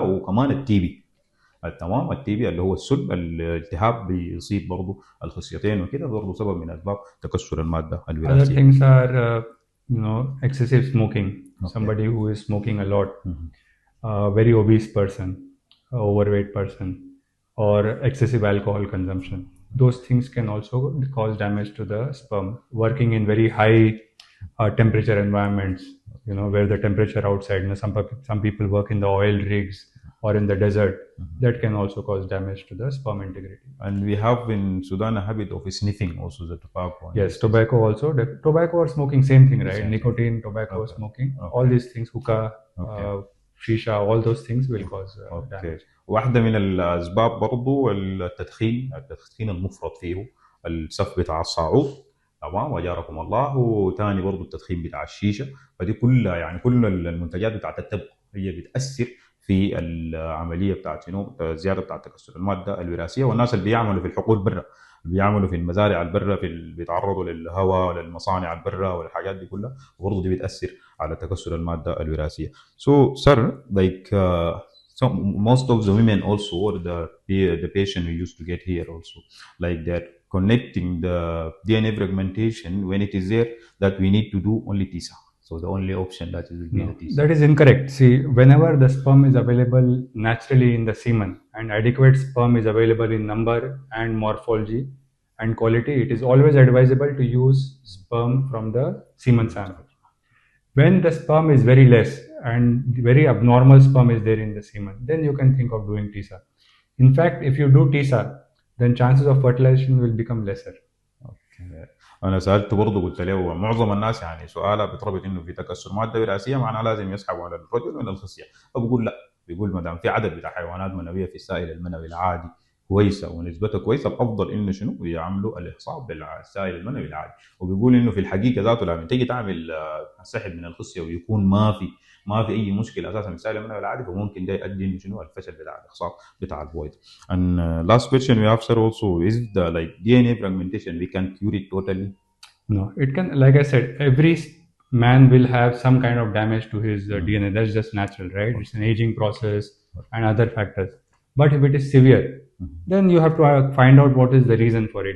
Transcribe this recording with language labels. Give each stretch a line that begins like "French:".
Arabic: وكمان التيبي، التمام، التيبي اللي هو السل، الالتهاب بيصيب برضه الخصيتين وكده، برضه سبب من اسباب تكسر الماده
English: Other
Arabic: الوراثيه.
English: things are, excessive smoking. Somebody who is smoking a lot, very obese person, overweight person, or excessive alcohol consumption. Those things can also cause damage to the sperm. Working in very high temperature environments, where the temperature outside, some people work in the oil rigs or in the desert, that can also cause damage to the sperm integrity. And we have in Sudan a habit of sniffing also the tobacco. Yes, tobacco also. Tobacco or smoking, same thing, right? Nicotine, tobacco, smoking, all these things, hookah, shisha, all those things will cause damage.
Arabic: واحدة من الأسباب برضو التدخين المفرط فيه، السف بتاع الصاعود، تمام، وجاركم الله. وثاني برضو التدخين بتاع الشيشة. فدي كلها يعني كل المنتجات بتاعت التبغ هي بتأثر في العملية بتاعت شنو زيادة بتاعت تكسر المادة الوراثية. والناس اللي بيعملوا في الحقول برا، بيعملوا في المزارع البرة، بيتعرضوا للهواء وللمصانع البرة والحاجات دي كلها، برضه دي بتأثر على تكسر المادة الوراثية.
English: So sir, like so most of the women also, or the patient we used to get here also, like they're connecting the DNA fragmentation when it is there that we need to do only TISA. So the only option that will be the TISA. That is incorrect. See, whenever the sperm is available naturally in the semen and adequate sperm is available in number and morphology and quality, it is always advisable to use sperm from the semen sample. When the sperm is very less and very abnormal sperm is there in the semen, then you can think of doing TISA. In fact, if you do TISA, then chances of fertilization will become lesser. Okay.
Arabic: انا سالت برضه قلت له معظم الناس يعني سؤالها بتربط انه في تكسر ماده وراثيه معناها لازم يسحبوا على الرجل من الخصيه، فبقول لا، بيقول ما دام في عدد بتاع حيوانات منويه في السائل المنوي العادي كويسه ونسبتها كويسه، الافضل انه شنو يعملوا الاخصاب بالسائل المنوي العادي. وبيقول انه في الحقيقه ذاته لما تيجي تعمل سحب من الخصيه ويكون ما في اي مشكله اساسا في السائل المنوي العادي، فممكن ده يؤدي انه شنو الفشل بتاع الاخصاب بتاع البويض.
English: And last question we have sir also is the like DNA fragmentation we can cure it totally? No, it can, like I said, every man will have some kind of damage to his DNA. That's just natural, right? It's an aging process and other factors. But if it is severe, then you have to find out what is the reason for it.